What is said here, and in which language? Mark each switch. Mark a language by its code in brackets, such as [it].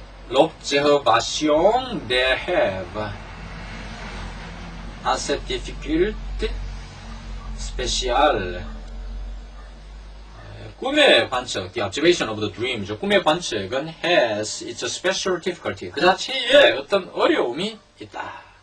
[fr] L'observation des rêves a cette difficulté spéciale. [ko] 꿈의 관측, [en] the observation of the dream죠. [ko] 꿈의 관측은 [en] has its special difficulty. [ko] 그 자체에 어떤 어려움이 있다.